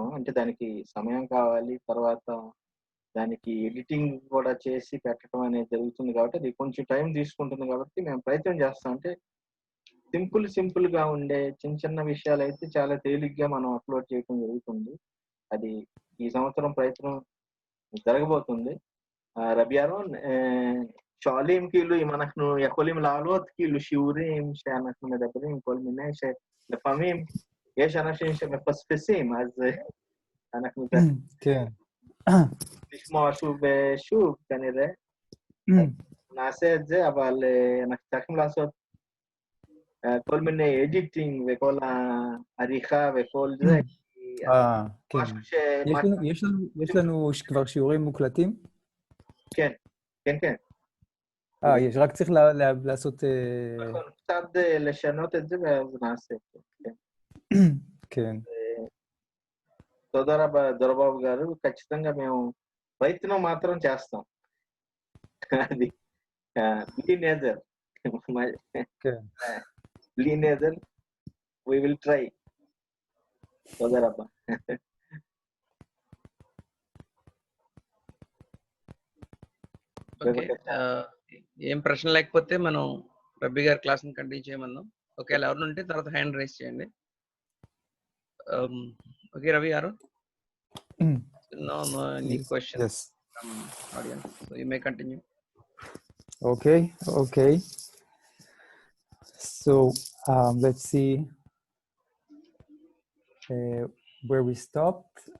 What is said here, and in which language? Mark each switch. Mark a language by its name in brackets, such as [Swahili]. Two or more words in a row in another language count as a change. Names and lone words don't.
[Telugu] అంటే దానికి సమయం కావాలి, తర్వాత దానికి ఎడిటింగ్ కూడా చేసి పెట్టడం అనేది జరుగుతుంది కాబట్టి అది కొంచెం టైం తీసుకుంటుంది. కాబట్టి మేము ప్రయత్నం చేస్తాం. అంటే సింపుల్ గా ఉండే చిన్న విషయాలు అయితే చాలా తేలిగ్గా మనం అప్లోడ్ చేయడం జరుగుతుంది. అది ఈ సంవత్సరం ప్రయత్నం జరగబోతుంది. [Hebrew] רבי ירון, שואלים כאילו אם אנחנו יכולים לעלות כאילו שיעורים שאנחנו מדברים כל מיני שלפעמים יש אנשים שמפספסים, אז אנחנו נשמע שוב ושוב כנראה. נעשה את זה, אבל אנחנו צריכים לעשות כל מיני אדיטינג וכל העריכה וכל זה. כן. יש לנו כבר שיעורים מוקלטים? כן. יש, רק צריך לעשות... קצת לשנות את זה ואז נעשה. כן. [Telugu] తోదా దొరబాబు గారు, ఖచ్చితంగా మేము ప్రయత్నం మాత్రం చేస్తాం. [English] అది లీనేజర్ we will try. [Hebrew] תודה רבה. [Telugu] ఏం ప్రశ్న లేకపోతే మనం రబ్బీ గారి క్లాస్ ని కంటిన్యూ చేయమన్నాం. ఒకవేళ ఎవరు ఉంటే తర్వాత [English] hand raise [Telugu] చేయండి. ఓకే రవి గారు, [English] no any questions from audience, so you may continue. Okay. So let's see where we stopped.